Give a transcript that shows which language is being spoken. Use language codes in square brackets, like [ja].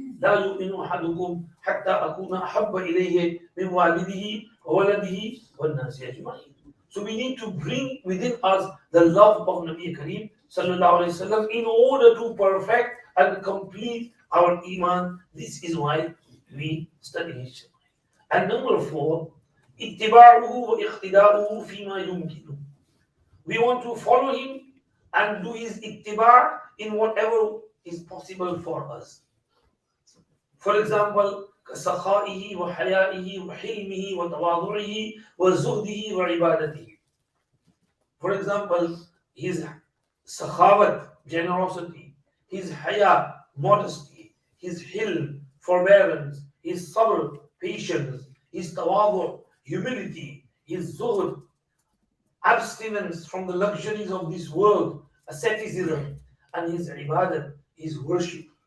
[ar] لا يؤمن أحدكم حتى أكون أحب إليه من والده وولده والناس أجمعين. [en] So we need to bring within us the love of Nabi Kareem sallallahu alayhi wasallam in order to perfect and complete our iman. This is why we study his Shama'il. And number 4, [ar] اتباعه واقتداؤه فيما يمكنه. [en] We want to follow him and do his ittiba' in whatever is possible for us. For example, [ar] كسخائه وحيائه وحلمه وتواضعه وزهده وعبادته. [en] For example, his sakhawat, generosity, his haya, modesty, his hilm, forbearance, his sabr, patience, his tawadu, humility, his zuhd, abstinence from the luxuries of this world, asceticism, and his ibadat, his worship.